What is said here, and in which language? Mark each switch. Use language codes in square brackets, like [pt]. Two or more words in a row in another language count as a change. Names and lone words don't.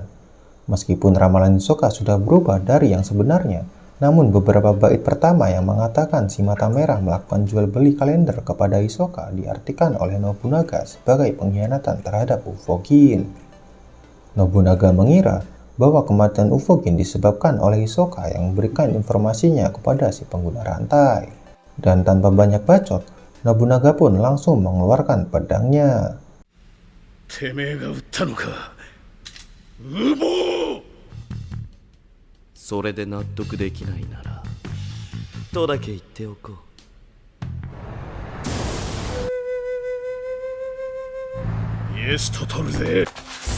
[id] Meskipun ramalan Hisoka sudah berubah dari yang sebenarnya, namun beberapa bait pertama yang mengatakan si mata merah melakukan jual beli kalender kepada Hisoka diartikan oleh Nobunaga sebagai pengkhianatan terhadap Ufogin. Nobunaga mengira bahwa kematian Ufogin disebabkan oleh Hisoka yang memberikan informasinya kepada si pengguna rantai. Dan tanpa banyak bacot, Nobunaga pun langsung mengeluarkan pedangnya. [ja] てめえが撃ったのか、無謀。それで納得できないならとだけ言っておこう。